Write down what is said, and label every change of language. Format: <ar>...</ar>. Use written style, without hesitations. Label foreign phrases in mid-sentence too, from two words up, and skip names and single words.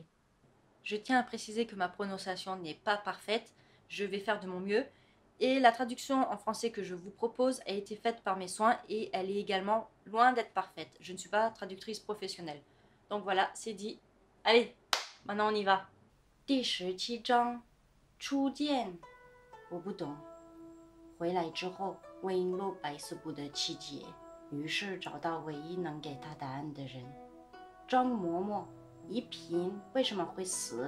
<fr>Je tiens à préciser que ma prononciation n'est pas parfaite, je vais faire de mon mieux. Et la traduction en français que je vous propose a été faite par mes soins et elle est également loin d'être parfaite. Je ne suis pas traductrice professionnelle. Donc voilà, c'est dit. Allez, maintenant on y va.</fr> <zh>第17章初见。我不懂。回来之后，魏璎珞百思不得其解，于是找到唯一能给他答案的人——张嬷嬷。一嫔为什么会死？</zh>